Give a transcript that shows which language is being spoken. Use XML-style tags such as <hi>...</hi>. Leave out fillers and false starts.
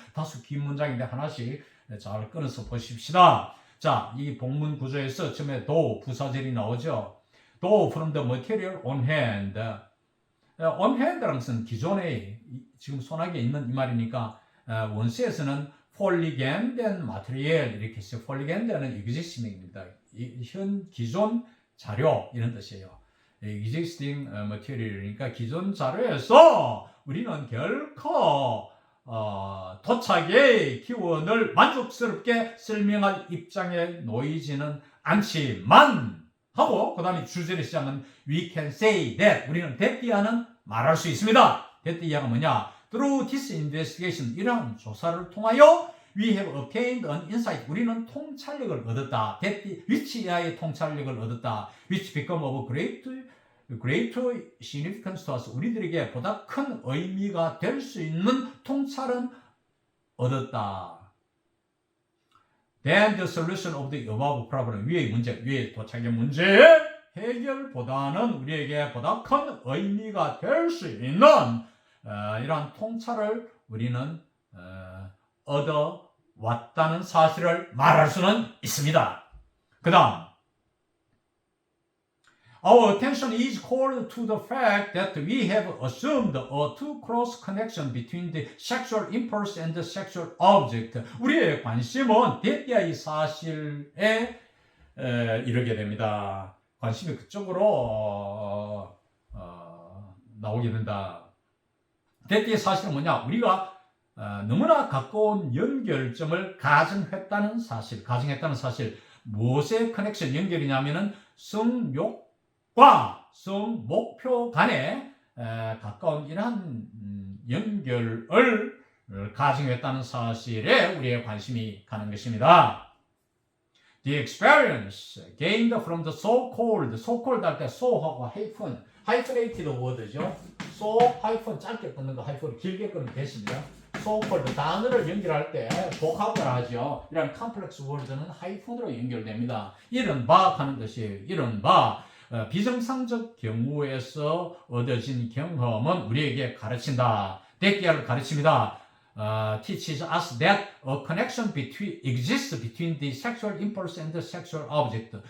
<ko>다소 긴 문장인데 하나씩 잘 끊어서 보십시다. 자, 이 본문 구조에서 처음에 though 부사절이 나오죠.</ko> <en>Though from the material on hand.</en> <ko>on hand라는 것은 기존에 지금 손아귀에 있는 이 말이니까 원시에서는 폴리겐된 마테리얼 이렇게 해서 폴리겐된은 existing입니다. 현 기존 자료 이런 뜻이에요.</ko> <en>existing material</en> <ko>이니까 기존 자료에서 우리는 결코 도착의 기원을 만족스럽게 설명할 입장에 놓이지는 않지만 하고 그 다음에 주제를 시작은</ko> <en>we can say that,</en> <ko>우리는 that 이하는 말할 수 있습니다. that 이하가 뭐냐?</ko> <en>Through this investigation,</en> <ko>이러한 조사를 통하여</ko> <en>we have obtained an insight,</en> <ko>우리는 통찰력을 얻었다.</ko> <en>that which</en> <ko>이하의 통찰력을 얻었다.</ko> <en>which become of greater significance to us,</en> <ko>우리들에게 보다 큰 의미가 될 수 있는 통찰은 얻었다.</ko> <en>Then the solution of the above problem,</en> <ko>위의 문제, 위의 도착의 문제 해결보다는 우리에게 보다 큰 의미가 될 수 있는 이러한 통찰을 우리는 얻어왔다는 사실을 말할 수는 있습니다. 그 다음</ko> <en>Our attention is called to the fact that we have assumed a too close connection between the sexual impulse and the sexual object.</en> <ko>우리의 관심은 대띠아의 사실에 이르게 됩니다. 관심이 그쪽으로 나오게 된다. 대띠의 사실은 뭐냐? 우리가 너무나 가까운 연결점을 가정했다는 사실. 무엇의 커넥션 연결이냐면은 성욕 성 목표 간에 가까운 이러한 연결을 가정했다는 사실에 우리의 관심이 가는 것입니다.</ko> <en>The experience gained from the so-called</en> <ko>할 때 so하고 hyphenated word죠. so hyphen 짧게 끊는 거 hyphen 길게 끊으면 됐습니다. so-called 단어를 연결할 때 복합을 하죠. 이런 complex word는 hyphen으로 연결됩니다. 이런 바 하는 뜻이에요. 이런 바 비정상적 경우에서 얻어진 경험은 우리에게 가르친다. 대기하를 가르칩니다.</ko> <en>Teaches us that a connection exists between the sexual impulse and the sexual object.</en>